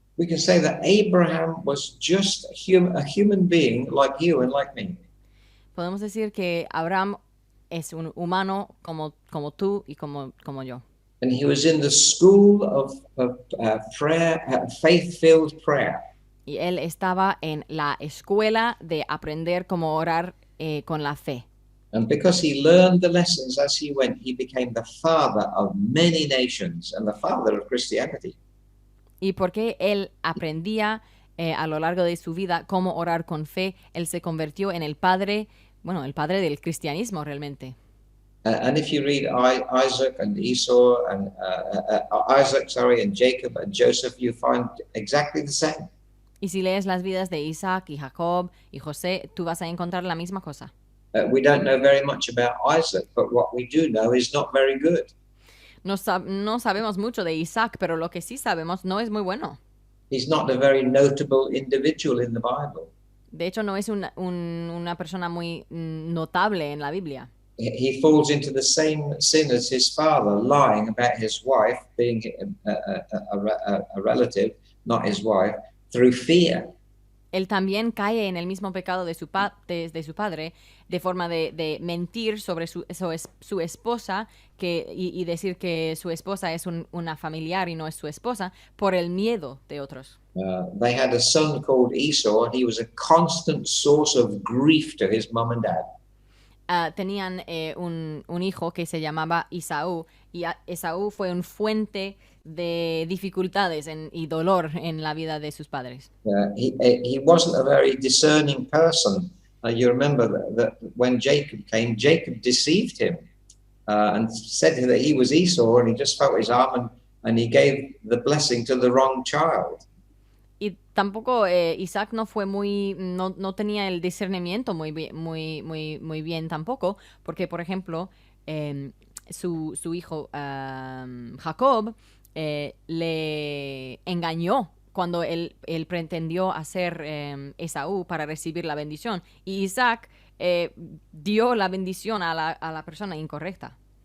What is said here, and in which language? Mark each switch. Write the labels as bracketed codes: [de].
[en] We can say that Abraham was just a human being like you and like me. [es] Podemos decir que Abraham es un humano como tú y como yo. [en] And he was in the school of prayer, faith-filled prayer. [es] Y él estaba en la escuela de aprender cómo orar con la fe. [en] And because he learned the lessons as he went, he became the father of many nations and the father of Christianity. [es] Y porque él aprendía a lo largo de su vida cómo orar con fe, él se convirtió en el padre del cristianismo realmente. [en] And if you read Isaac and Esau and and Jacob and Joseph, you find exactly the same. [es] Y si lees las vidas de Isaac y Jacob y José, tú vas a encontrar la misma cosa. [en] We don't know very much about Isaac, but what we do know is not very good. [es] No sabemos mucho de Isaac, pero lo que sí sabemos no es muy bueno. [en] He's not a very notable individual in the Bible. [es] De hecho, no es una persona muy notable en la Biblia. [en] He falls into the same sin as his father, lying about his wife being a relative, not his wife, through fear. [es] Él también cae en el mismo pecado de su padre, de forma de mentir sobre su esposa y decir que su esposa es una familiar y no es su esposa, por el miedo de otros. [en] They had a son called Esau, and he was a constant source of grief to his mom and dad. [es] Tenían un hijo que se llamaba Esaú, y Esaú fue un fuente de dificultades y dolor en la vida de sus padres. [en] He wasn't a very discerning person. You remember that when Jacob came, Jacob deceived him and said that he was Esau, and he just felt his arm and he gave the blessing to the wrong child. [es] Y tampoco Isaac no fue no tenía el discernimiento muy bien tampoco, porque por ejemplo su hijo Jacob le engañó cuando él pretendió hacer Esaú para recibir la bendición, y Isaac dio la bendición a la persona incorrecta.